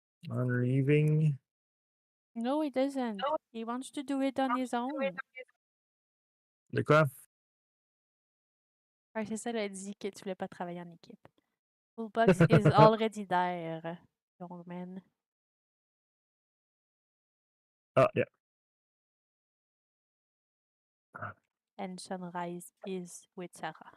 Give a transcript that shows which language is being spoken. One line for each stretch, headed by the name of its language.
English: I'm leaving. No, he doesn't. He wants to do it on his own.
French: De quoi? Ah, c'est ça, elle a dit que tu voulais pas travailler en équipe.
English: Toolbox is already there, young man. Oh, yeah. And Sunrise is with Sarah.